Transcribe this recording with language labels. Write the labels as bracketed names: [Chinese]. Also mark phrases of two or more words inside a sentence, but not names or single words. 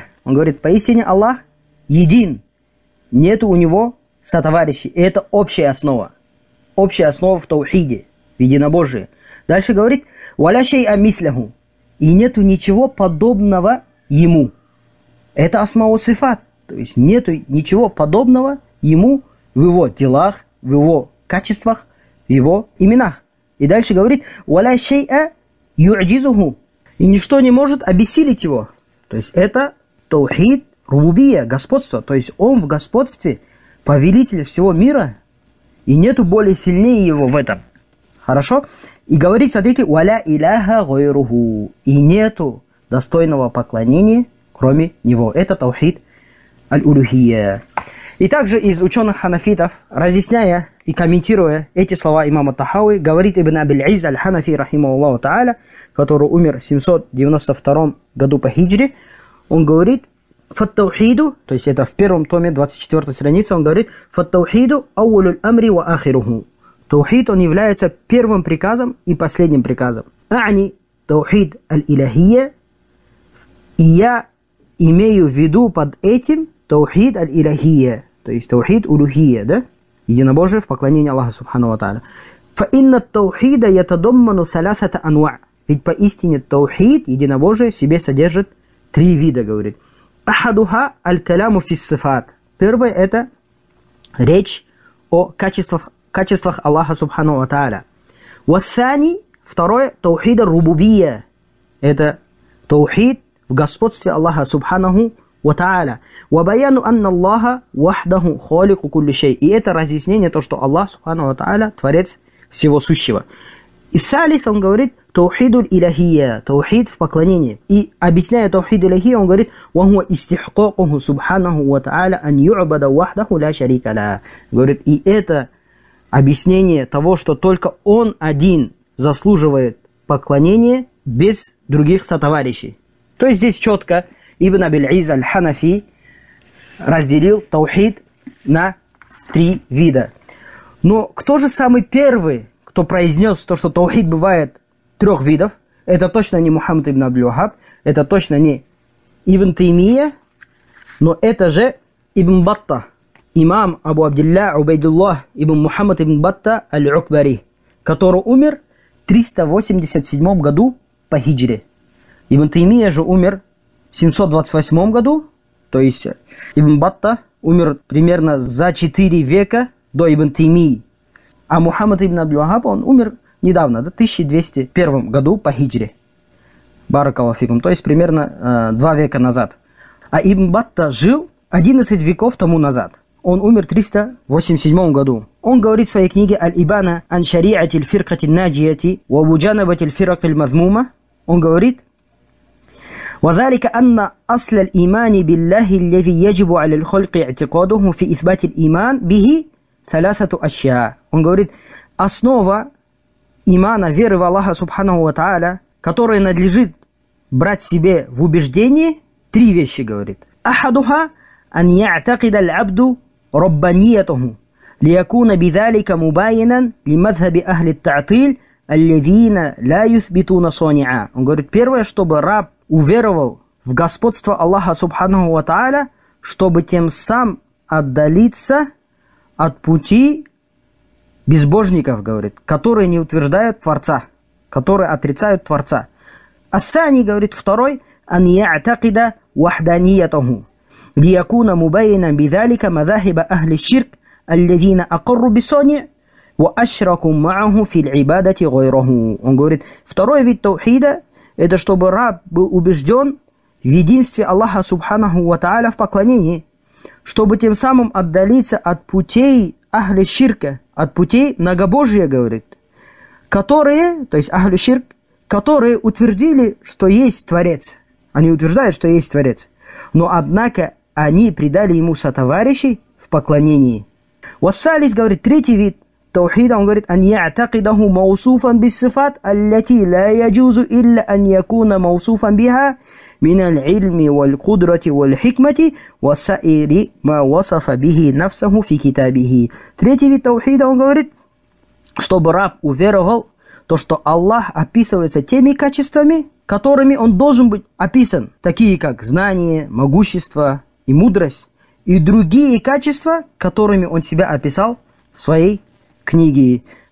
[Russian] Он говорит, поистине Аллах един, нету у него сотоварищей. И это общая основа в таухиде. в единобожие. Дальше говорит, [Arabic] «ولا شيء مثله». [Russian] И нету ничего подобного ему. [Arabic] Это أسماء وصفات. [Russian] То есть нету ничего подобного ему в его делах, в его качествах, в его именах. И дальше говорит, [Arabic] «ولا شيء يعجزه». [Russian] И ничто не может обессилить его. То есть это [Arabic] توحيد ربوبية, [Russian] господство. То есть он в господстве повелитель всего мира. И нету более сильнее его в этом. Хорошо? И говорит, смотрите, [Arabic] «ولا إله غيره». [Russian] И нету достойного поклонения, кроме него. [Arabic] Это توحيد الألوهية. [Russian] И также из ученых ханафитов, разъясняя и комментируя эти слова имама Тахауи, говорит Ибн Абиль-Изз аль-Ханафи, [Arabic] رحمه الله تعالى, [Russian] который умер в 792 году по хиджре, он говорит, «Фаттаухиду», то есть это в первом томе, 24 странице, он говорит, [Arabic] «فالتوحيد أول الأمر وآخره». [Russian] Таухид, он является первым приказом и последним приказом. [Arabic] «أعني توحيد الإلهية». [Russian] И я имею в виду под этим [Arabic] توحيد الإلهية, [Russian] то есть [Arabic] توحيد ألوهية, [Russian] да? Единобожие в поклонении Аллаха [Arabic] سبحانه وتعالى. «فإن التوحيد يتضمن ثلاثة أنواع». [Russian] Ведь поистине таухид, единобожие, в себе содержит 3 вида, говорит. [Arabic] «أحدها الكلام في الصفات». [Russian] Первое – это речь о качествах Аллаха [Arabic] سبحانه وتعالى. «والثاني»، второе – توحيد الربوبية. [Russian] Это таухид в господстве Аллаха [Arabic] سبحانه وتعالى. «وبيان أن الله وحده خالق كل شيء». [Russian] И это разъяснение, то, что Аллах [Arabic] سبحانه وتعالى [Russian] творец всего сущего. И салис, он говорит, [Arabic] توحيد الإلهية, [Russian] таухид в поклонении. И объясняя [Arabic] توحيد إلهية, [Russian] он говорит, [Arabic] «وهو استحقاقه سبحانه وتعالى أن يعبد وحده لا شريك له». [Russian] Говорит, и это объяснение того, что только он один заслуживает поклонения без других сотоварищей. То есть здесь четко Ибн Абиль-Изз аль-Ханафи разделил таухид на 3 вида. Но кто же самый первый, кто произнес то, что таухид бывает 3 видов? Это точно не Мухаммад ибн Абдуль-Вахаб, это точно не Ибн Таймия, но это же Ибн Батта, имам Абу Абдилля Убайдуллах ибн Мухаммад ибн Батта аль-Укбари, который умер в 387 году по хиджре. Ибн Таймия же умер в 728 году, то есть Ибн Батта умер примерно за 4 века до Ибн Таймии. А Мухаммад ибн Абдуль-Вахаб, он умер недавно, в 1201 году по хиджре. [Arabic] بارك الله فيكم, [Russian] то есть примерно 2 века назад. А Ибн Батта жил 11 веков тому назад. Он умер в 387 году. Он говорит в своей книге «Аль-Ибана ан шари'ати аль-фиркати наджияти ва буджанабати аль-фирак аль-мазмума». Он говорит, [Arabic] وذلك أن أصل الإيمان بالله الذي يجب على الخلق اعتقاده في إثبات الإيمان به 3 أشياء. [Russian] Он говорит, основа имана, веры в Аллаха [Arabic] سبحانه وتعالى, [Russian] которая надлежит брать себе в убеждение, 3 вещи, говорит. [Arabic] أحدها أن يعتقد العبد ربانيته ليكون بذلك مباينا لمذهب أهل التعطيل الذين لا يثبتون صانعا. [Russian] Он говорит, первое, чтобы раб уверовал в господство Аллаха [Arabic] سبحانه وتعالى, [Russian] чтобы тем сам отдалиться от пути безбожников, говорит, которые не утверждают Творца, которые отрицают Творца. Ассани, говорит, второй, [Arabic] أن يعتقد وحدانيته ليكون مباينا بذلك مذاهب أهل الشرك الذين أقروا بالصانع وأشركوا معه في العبادة غيره. [Russian] Он говорит, второй вид таухида, это чтобы раб был убежден в единстве Аллаха [Arabic] سبحانه وتعالى [Russian] в поклонении, чтобы тем самым отдалиться от путей [Arabic] أهل الشرك, [Russian] от путей многобожия, говорит, которые, то есть [Arabic] أهل الشرك, [Russian] которые утвердили, что есть Творец. Они утверждают, что есть Творец. Но, однако, они придали ему сотоварищей в поклонении. Вассалис, говорит, 3-й вид таухида, он говорит, [Arabic] أن يعتقده موصوفا بالصفات، التي لا يجوز إلا أن يكون موصوفا بها من العلم والقدرة والحكمة وسائر ما وصف به نفسه في كتابه. [Russian] 3-й вид таухида, он говорит, чтобы раб уверовал то, что Аллах описывается теми качествами, которыми он должен быть описан, такие как знание, могущество и мудрость, и другие качества, которыми он себя описал в своей книге.